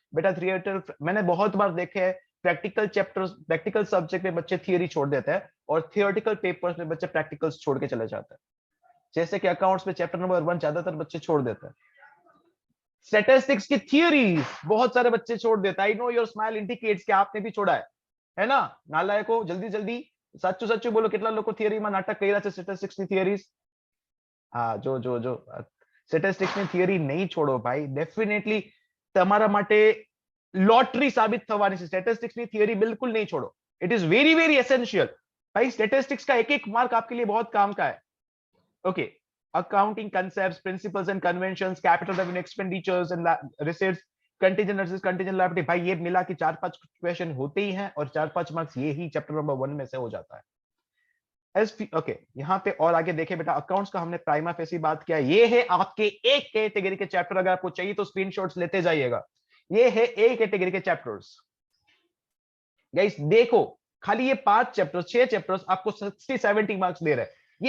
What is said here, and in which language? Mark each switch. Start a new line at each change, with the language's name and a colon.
Hindi: बेटा थियोरेटिकल मैंने बहुत बार देखे हैं, प्रैक्टिकल चैप्टर्स, प्रैक्टिकल सब्जेक्ट में बच्चे थियरी छोड़ देते हैं, और थियोरेटिकल पेपर्स में बच्चे प्रैक्टिकल्स छोड़ के चले जाते हैं। जैसे कि अकाउंट्स में चैप्टर नंबर 1 ज्यादातर बच्चे छोड़ देते हैं। स्टैटिस्टिक्स की थियरीज बहुत सारे बच्चे छोड़ देते हैं।
English: I know your smile indicates
Hindi: कि आपने भी छोड़ा है ना। नालायको जल्दी जल्दी
Gujarati: સાચું સાચું બોલો, કેટલા લોકો થિયરીમાં નાટક કર્યા છે સ્ટેટિસ્ટિક્સ ની થિયરીઝ? હા જો જો જો સ્ટેટિસ્ટિક્સ ની થિયરી નહીં છોડો ભાઈ, डेफिनेटली તમારા માટે लॉटरी साबित થવાની છે।
Hindi: स्टैटिस्टिक्स ની થિયરી बिल्कुल नहीं छोड़ो,
English: It is very very essential.
Hindi: भाई स्टैटिस्टिक्स का एक एक मार्क आपके लिए बहुत काम का है।
English: Okay, accounting concepts, principles and conventions, capital revenue expenditures and receipts, contingent assets, contingent liability।
Hindi: भाई ये मिला कि 4-5 क्वेश्चन होते ही हैं, और 4-5 मार्क्स ये ही चैप्टर नंबर 1 में से हो जाता है। ओके, यहाँ पे और आगे देखें बेटा, अकाउंट्स का हमने प्राइमा फेसी बात किया। ये है आपके एक कैटेगरी के चैप्टर, अगर आपको चाहिए तो स्क्रीनशॉट्स लेते जाइएगा। ये है ए कैटेगरी के चैप्टर्स। गाइस देखो, खाली ये 5 चैप्टर्स, 6 चैप्टर्स आपको 60-70 मार्क्स दे रहे हैं।